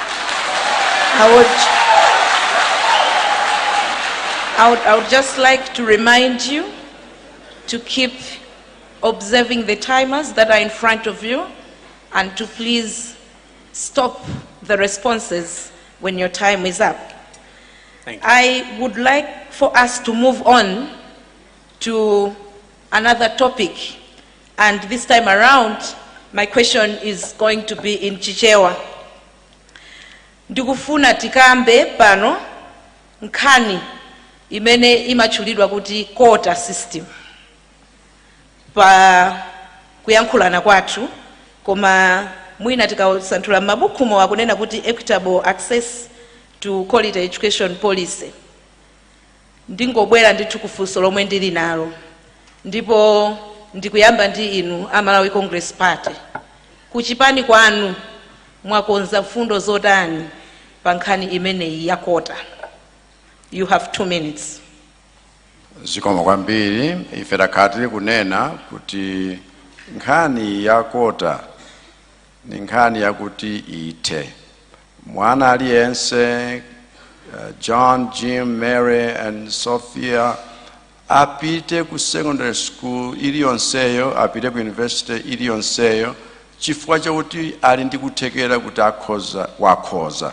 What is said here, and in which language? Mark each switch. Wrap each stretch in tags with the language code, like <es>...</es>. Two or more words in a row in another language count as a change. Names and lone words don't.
<en>I would just like to remind you to keep observing the timers that are in front of you and to please stop the responses when your time is up. Thank you. I would like for us to move on to another topic, and this time around my question is going to be in Chichewa.</en> <ny>Ndikufuna tikambe pano nkhani imene imachulidwa kuti</ny> <en>quota system</en> <ny>pa kuyankhulana kwathu, koma mwina tikasanthula m'mabukumo akunena kuti</ny> <en>equitable access to quality education policy.</en> <ny>Ndingobwera ndithu kufunso lomwe ndili nalo, ndipo ndikuyamba ndi inu a Malawi Congress Party. Kuchipani kwanu mwakonza mfundo zotani pa nkhani imeneyi ya quota?</ny> <en>You have 2 minutes.</en> <ny>Zikomo kwambiri, ife takhatiri kunena kuti nkhani ya quota ni nkhani yakuti ithe. Mwana aliyense, John, Jim, Mary and Sophia, apite ku</ny> <en>secondary school</en> <ny>iliyonseyo, apite ku university iliyonseyo, chifukwa chakuti ali ndi kuthekera kuti wakhoza.</ny>